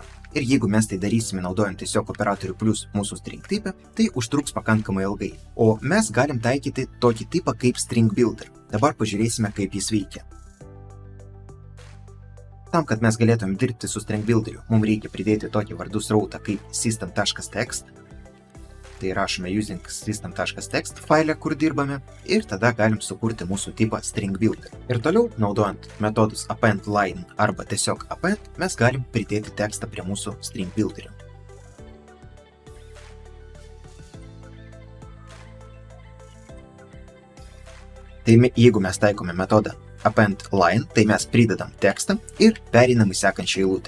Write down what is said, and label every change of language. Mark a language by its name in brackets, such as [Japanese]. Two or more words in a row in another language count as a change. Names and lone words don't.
[Lithuanian] Ir jeigu mes tai darysime naudojant tiesiog operatorių plus mūsų string tipą, tai užtruks pakankamai ilgai. O mes galim taikyti tokį tipą kaip [English] string builder. [Lithuanian] Dabar pažiūrėsime, kaip jis veikia. Tam, kad mes galėtume dirbti su [English] string builderiu, [Lithuanian] mums reikia pridėti tokį vardų srautą kaip system.text. Tai rašome [English] using system.text [Lithuanian] failę, kur dirbame, ir tada galim sukurti mūsų tipą [English] string builder. [Lithuanian] Ir toliau, naudojant metodus [English] append line [Lithuanian] arba tiesiog append, mes galim pridėti tekstą prie mūsų [English] string builderio. [Lithuanian] Tai jeigu mes taikome metodą [English] append line, [Lithuanian] tai mes pridedam tekstą ir pereinam į sekančią eilutę.